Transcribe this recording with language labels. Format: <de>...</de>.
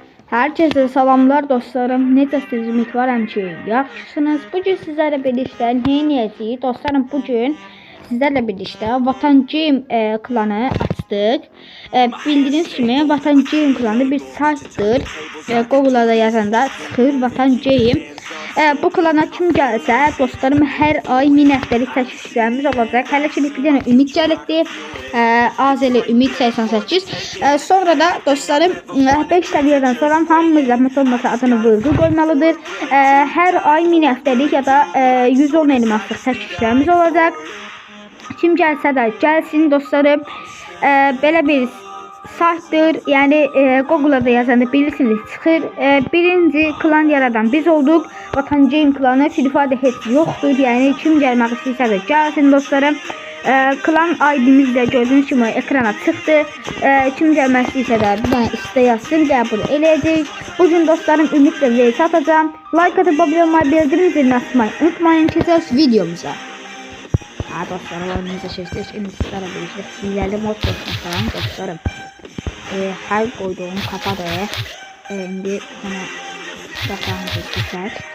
<az>Herkese salamlar dostlarım. Necəsiniz? Ümidvaram ki, yaxşısınız. Bugün sizlərlə birlikdə neyniyəcəyik? Dostlarım, bugün sizlərlə birlikdə Vatan Game klanı açdıq. Bildiyiniz kimi Vatan Game klanı bir saytdır. Google'a da yazanda çıxır Vatan Game. Bu klana kim gəlsə, dostlarım, hər ay 1000 həftəlik təkliflərimiz olacaq. Hələ ki bir dənə ümid gəlibdi. Azəli ümid 88. Sonra da dostlarım 5 səviyyədən sonra hamımız zəhmət olmasa adını vurgu qoymalıdır. Hər ay 1000 həftəlik ya da 110 elmaslıq təkliflərimiz olacaq. Kim gəlsə də gəlsin dostlarım. Belə bir saytdır. Yəni Google'a da yazanda bilirsiniz çıxır. Birinci klan yaradan biz olduq. Vatan Game klanı Free heç yoxdur. Yəni kim gəlmək istəyirsə də gəlsin dostlarım. Klan ID'miz də gördüyünüz kimi ekrana çıxdı. Kim gəlmək istəyirsə də bir dənə istə yazsın, qəbul eləyəcək.</az> <tr>Bugün dostlarım ümidlə VS atacağım. Like atıp abone olmayı, bildirim zilini açmayı unutmayın.</tr> <az>Keçək videomuza. Dostlarım, oyunumuza keçdik. Şimdi sizlərlə birlikdə hiləli mod göstərəcəm dostlarım. Hər qoyduğum kapadır. İndi bana baxağımızı keçək.</az>